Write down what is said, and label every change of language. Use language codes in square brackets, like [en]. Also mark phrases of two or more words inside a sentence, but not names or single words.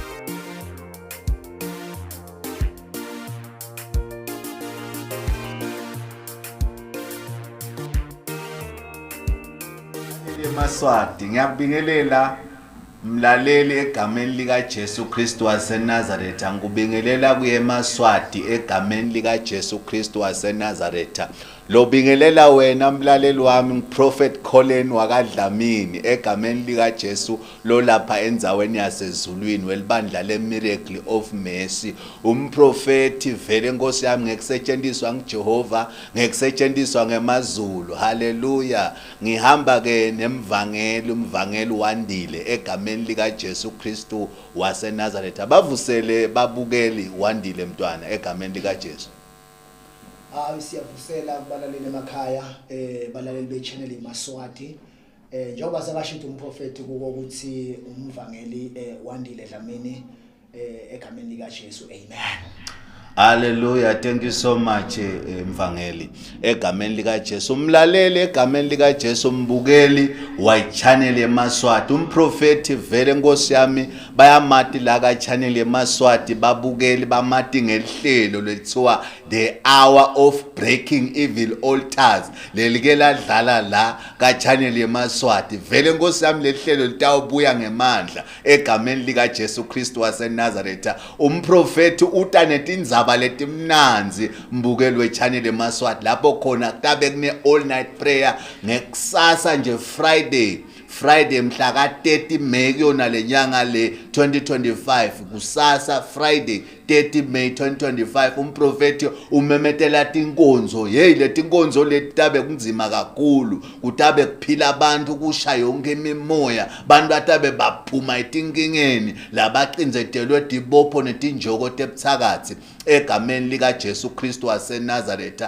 [ss] Maswati ngiyabingelela mlaleli egameni lika Jesu Kristu waseNazaretha ngubingelela kuye Maswati egameni lika Jesu Kristu waseNazaretha lobingelela wena mlaleli wami Prophet Colin wakadlamini egameni lika Jesu lolapha endzaweni yasezulwini welibandla leMiracle of Mercy umprofeti vele Nkosi yami ngekusetshenziswa nguJehova ngekusetshenziswa ngemazulu haleluya ngihamba ke nemvangeli umvangeli wandile egameni lika Jesu Kristu waseNazaretha bavusele babukeli wandile mntwana egameni lika Jesu. Siyavusela kubalaleli emakhaya balaleli be-channel Maswati njengoba sakashito umprofeti kuko ukuthi umvangeli wandile Dlamini egameni lika Jesu amen. [en] Hallelujah, thank you so much mvangeli. [ss] Egameni lika Jesu umlaleli, egameni lika Jesu mbukeli wa channel yeMaswati. Umprofeti vele Nkosi yami bayamati la ka channel yeMaswati babukeli bamati ngehlelo lethiwa The Hour of Breaking Evil Altars. Lelike ladlala la ka channel yeMaswati. Vele Nkosi yami lehlelo litawubuya ngemandla egameni lika Jesu Kristu waseNazaretha. Umprofeti utanetinza letimnanzi mbukeli we-channel yeMaswati lapho khona kutabe kune [en] all night prayer [ss] ngekusasa nje Friday mhla ka 30 May kuyona lenyanga le 2025 kusasa Friday 30 May 2025 umprofeti umemetela tinkonzo letinkonzo letabe kunzima kakhulu kutabe kuphila abantu kusha yonke imimoya bantu batabe baphuma etinkingeni labaqinzetelwe dibopho netinjoko tebuthakathi egameni lika Jesu Kristu waseNazaretha.